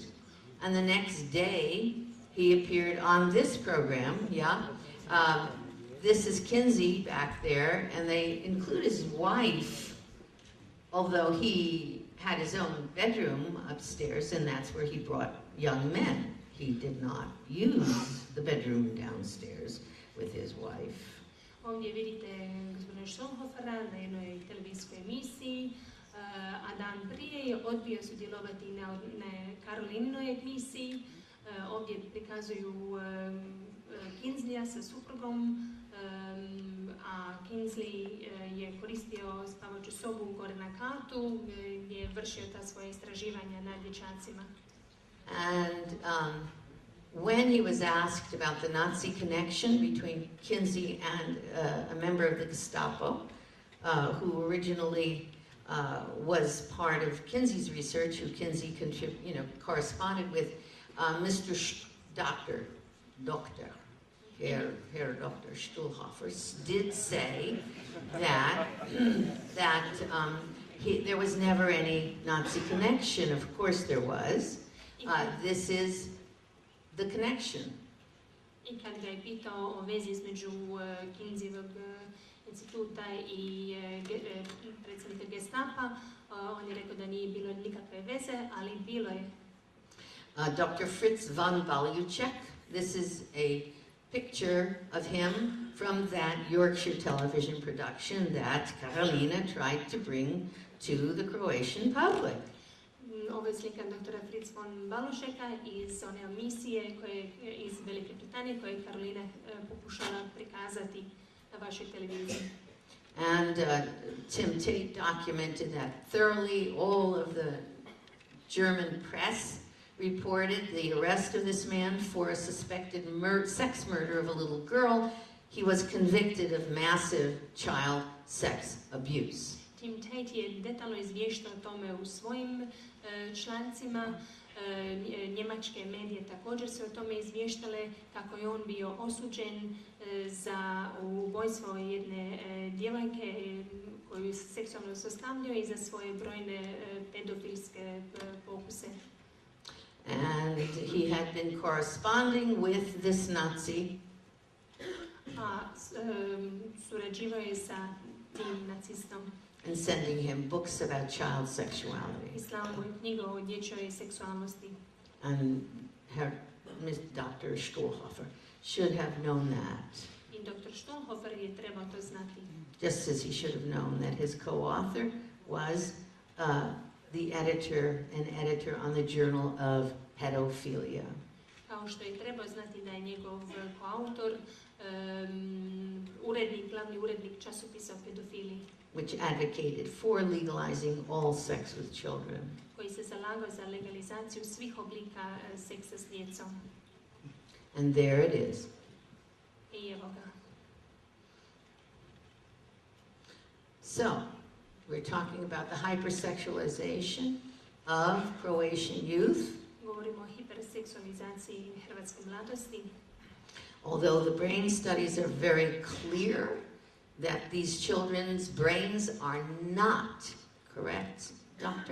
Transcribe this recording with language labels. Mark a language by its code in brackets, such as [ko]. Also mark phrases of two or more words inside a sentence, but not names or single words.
[en] And the next day, he appeared on this program, this is Kinsey back there, and they include his wife, although he had his own bedroom upstairs, and that's where he brought young men. He did not use the bedroom downstairs with his wife. [hr] Ovdje vidite gospodina Stuhlhofera na jednoj televizijskoj emisiji, a dan prije je odbio sudjelovati na Karolinoj emisiji. Ovdje prikazuju Kinsleya sa suprugom, a Kinsley je koristio spavaču sobu gore na katu gdje je vršio ta svoje istraživanja nad dječacima. [en] And when he was asked about the Nazi connection between Kinsey and a member of the Gestapo, who originally was part of Kinsey's research, who Kinsey corresponded with, Mr. Dr. Herr Dr. Stuhlhofer did say that there was never any Nazi connection. Of course there was. This is the connection. [hr] I kad ga je pitao o vezi između Kinseyevog instituta i predsjednika Gestapa, on je rekao da nije bilo nikakve veze, ali bilo je. [en] Dr. Fritz von Baljuček, this is a picture of him from that Yorkshire television production that Carolina tried to bring to the Croatian public. [hr] Ovo je slika doktora Fritz von Baljučeka iz one emisije iz Velike Britanije koje je Karolina pokušala prikazati na vašoj televiziji. [en] And Tim Tate documented that thoroughly. All of the German press reported the arrest of this man for a suspected sex murder of a little girl. He was convicted of massive child sex abuse. [hr] Tim Tate je detaljno izvještao o tome u svojim člancima. Njemačke medije također se o tome izvještale kako je on bio osuđen za ubojstvo jedne djevojke koju se seksualno zlostavljao i za svoje brojne pedofilske pokuse. [en] And he had been corresponding with this Nazi. [hr] Surađivao je sa tim nacistom. [en] And sending him books about child sexuality. [hr] I slao mu knjigu o dječjoj seksualnosti. [en] And Dr. Stuhlhofer should have known that. [hr] I dr. Stuhlhofer je trebao to znati. [en] Just as he should have known that his co-author was the editor on the Journal of Pedophilia. [hr] Kao što je trebao znati da je njegov koautor glavni urednik časopisa o pedofiliji. [en] Which advocated for legalizing all sex with children. [hr] Koji se zalagao za legalizaciju svih oblika seksa s djecom. [en] And there it is. [hr] I evo ga. [en] So, we're talking about the hypersexualization of Croatian youth. [hr] Govorimo o hiperseksualizaciji hrvatske mladosti. [en] Although the brain studies are very clear that these children's brains are not, correct, doctor?